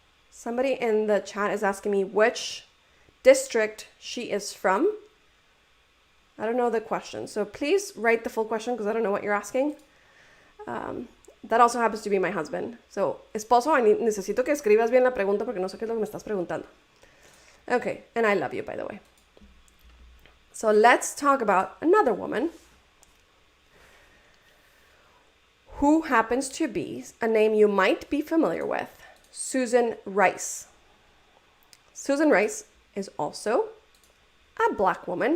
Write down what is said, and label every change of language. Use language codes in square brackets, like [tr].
[en] Somebody in the chat is asking me which district she is from. I don't know the question, so please write the full question because I don't know what you're asking. That also happens to be my husband. [es] So, esposo, necesito que escribas bien la pregunta porque no sé qué es lo que me estás preguntando. [en] Okay, and I love you, by the way. So let's talk about another woman who happens to be a name you might be familiar with, Susan Rice. Susan Rice is also a black woman.